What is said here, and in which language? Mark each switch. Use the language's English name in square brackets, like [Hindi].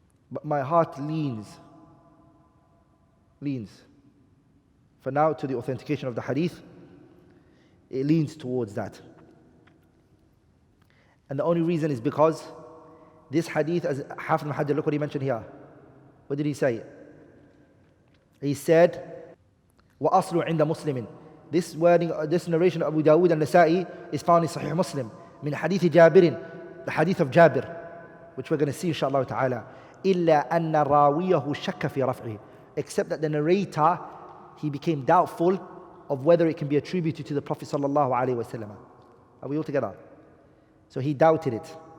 [English] But my heart leans for now to the authentication of the hadith. It leans towards that. And the only reason is because this hadith, as Hafiz ibn Hajar, look what he mentioned here. What did he say? He said, [Arabic] وَأَصْلُ عِنْدَ مُسْلِمٍ. [English] This wording, this narration of Abu Dawud and Nasa'i is found in Sahih Muslim. [Arabic] Min hadith Jabirin, [English] the hadith of Jabir, which we're going to see inshallah ta'ala. [Arabic] إِلَّا أَنَّ رَاوِيَهُ شَكَّ فِي رَفْعِهِ. [English] Except that the narrator, he became doubtful of whether it can be attributed to the Prophet sallallahu alaihi wasallam. Are we all together? So he doubted it.